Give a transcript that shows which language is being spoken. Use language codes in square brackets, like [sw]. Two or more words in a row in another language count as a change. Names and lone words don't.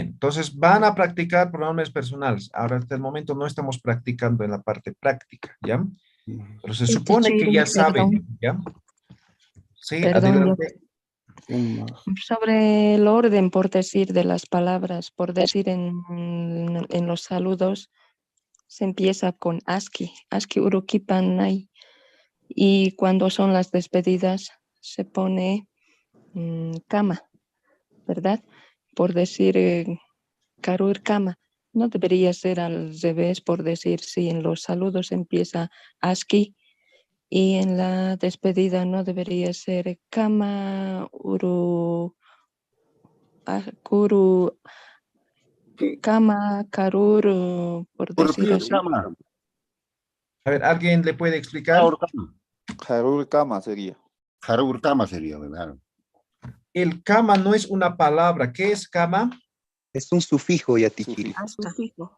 [es] Entonces van a practicar pronombres personales. Ahora hasta el momento no estamos practicando en la parte práctica, ¿ya? Pero se supone que ya saben, ¿ya? Sí, Perdón, adelante. sobre el orden, por decir, de las palabras, por decir en los saludos, se empieza con [ay] aski urukipanay, [es] y cuando son las despedidas se pone cama, ¿verdad? Por decir [ay] karur cama. [es] No debería ser al revés, por decir, si en los saludos empieza aski y en la despedida no debería ser [ay] kama uru kuru kama karur, [es] por decir así. A ver, ¿alguien le puede explicar? [ay] Harur Kama [es] sería. Harurkama sería, ¿verdad? El kama no es una palabra. ¿Qué es kama? Es un sufijo, Yatichiri. Sufijo.